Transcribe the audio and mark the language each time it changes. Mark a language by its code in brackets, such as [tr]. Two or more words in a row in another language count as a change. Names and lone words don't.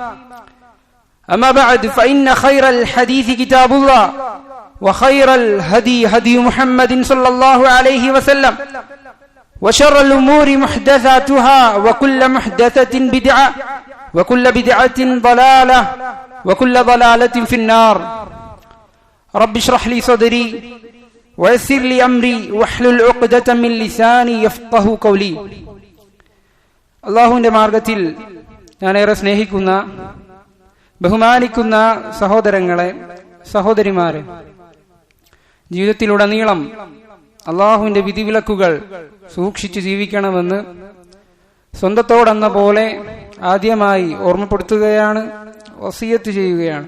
[ar] أما بعد فإن خير الحديث كتاب الله وخير الهدي هدي محمد صلى الله عليه وسلم وشر الأمور محدثاتها وكل محدثة بدعة وكل بدعة ضلالة وكل ضلالة في النار رب اشرح لي صدري ويسر لي أمري واحلل عقدة من لساني يفقه قولي. [ml] അള്ളാഹുവിന്റെ മാർഗത്തിൽ ഞാനേറെ സ്നേഹിക്കുന്ന ബഹുമാനിക്കുന്ന സഹോദരങ്ങളെ, സഹോദരിമാരെ, ജീവിതത്തിലുടനീളം അള്ളാഹുവിന്റെ വിധിവിലക്കുകൾ സൂക്ഷിച്ചു ജീവിക്കണമെന്ന് സ്വന്തത്തോടെന്ന പോലെ ആദ്യമായി ഓർമ്മപ്പെടുത്തുകയാണ്, വസിയത്ത് ചെയ്യുകയാണ്.